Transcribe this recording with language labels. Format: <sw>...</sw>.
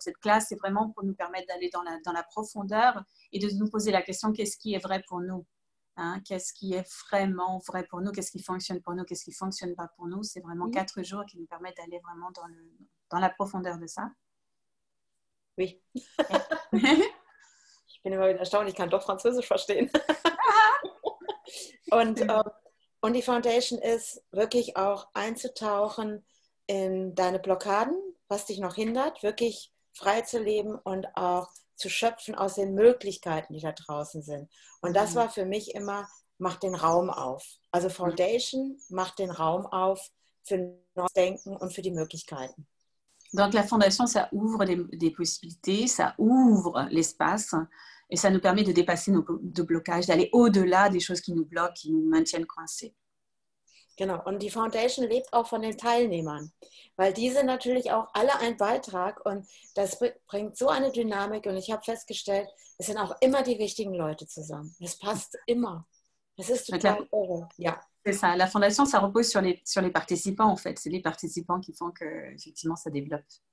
<fr>Cette classe, c'est vraiment pour nous permettre d'aller dans la profondeur et de nous poser la question, qu'est-ce qui est vrai pour nous? Hein, qu'est-ce qui est vraiment vrai pour nous? Qu'est-ce qui fonctionne pour nous? Qu'est-ce qui ne fonctionne pas pour nous? C'est vraiment 4 jours qui nous permettent d'aller vraiment dans la profondeur de ça. Oui.</fr> <de>Ich bin immer wieder erstaunt, ich kann doch Französisch verstehen. Und die Foundation ist wirklich auch einzutauchen in deine Blockaden, was dich noch hindert, wirklich frei zu leben und auch zu schöpfen aus den Möglichkeiten, die da draußen sind. Und das war für mich immer, mach den Raum auf. Also Foundation macht den Raum auf für neues Denken und für die Möglichkeiten.</de> <fr>Donc la fondation, ça ouvre des possibilités, ça ouvre l'espace et ça nous permet de dépasser nos blocages, d'aller au-delà des choses qui nous bloquent, qui nous maintiennent coincés.</fr> <de>Genau, und die Foundation lebt auch von den Teilnehmern, weil diese natürlich auch alle einen Beitrag und das bringt so eine Dynamik und ich habe festgestellt, es sind auch immer die richtigen Leute zusammen. Es passt immer. Es ist total irre. Ja.</de> <fr>C'est ça, la fondation, ça repose sur les participants en fait. C'est les participants qui font que effectivement ça développe.</fr>